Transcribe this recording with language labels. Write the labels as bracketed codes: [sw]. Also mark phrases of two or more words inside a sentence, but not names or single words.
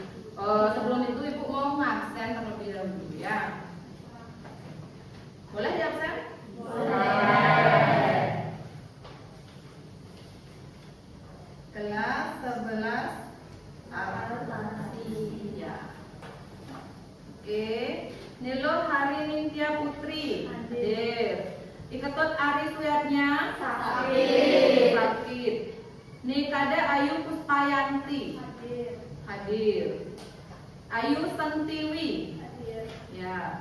[id] Sebelum itu Ibu mau ngabsen terlebih dahulu ya. Boleh diabsen? Boleh. Kelas 11 ya. Oke, Nilo Hari Ningtya Putri hadir. Iketut Ari Suyatnya sakit. Nikada Ayu Puspayanti hadir. Ayu Sentiwi Ya.